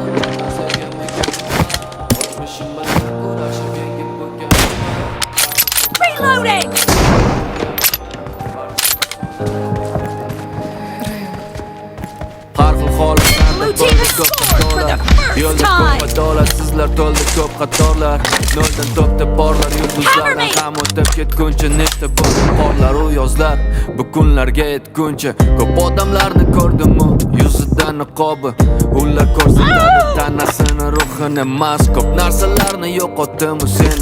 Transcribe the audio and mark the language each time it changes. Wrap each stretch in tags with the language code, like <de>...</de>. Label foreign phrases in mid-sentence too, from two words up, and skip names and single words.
<en>Reloading!</en> <uz>Har xil holatlarda</uz> <en>Blue team has scored for the first</en> <uz>yo'lda</uz> <en>time.</en> <uz>ko'p adolatsizlar to'ldi ko'p qatorlar noldan to'xtab borlar yulduzlardan ham o'tib ketguncha nechta bo'ldi qorlar u yozlar bu kunlarga yetguncha ko'p odamlarni ko'rdim-u yuzida niqobi ular ko'rsatadi tanasini ruhini emas ko'p narsalarni yo'qotdim-u seni</uz>